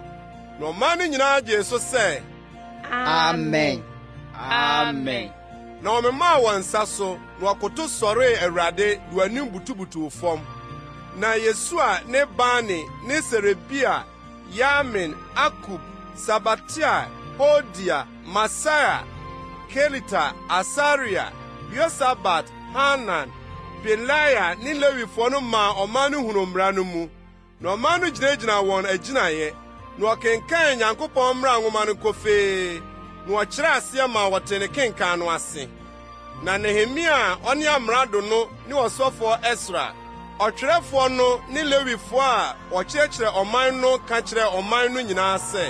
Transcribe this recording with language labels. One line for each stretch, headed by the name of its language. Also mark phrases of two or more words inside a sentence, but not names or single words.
Akan: Na ɔman no nyinaa gye so sɛ Amen. Amen. Na ɔmemaa wɔn nsa so na wɔkoto sɔree Awurade de wɔanim butubutuw fam. Na Yesua ne Bani ne Serebia, Yamin, Akub, Sabatia, Hodia, Masaya, Kelita, Asaria, Yosabat, Hanan, Pelaya ne Lewifoɔ no maa ɔman no hunu mmara no mu. Na ɔman no gyinagyina wɔn agyinaeɛ. Na ɔkenkan Nyankopɔn mmara nwoma no kofee. Na ɔkyerɛ aseɛ ma wɔte ne kenkan no ase. Na Nehemia a ɔne amrado no ne ɔsɔfoɔ Ɛsra, ɔtwerɛfoɔ no ne Lewifoɔ a wɔkyerɛkyerɛ ɔman no ka kyerɛ ɔman no nyinaa sɛ,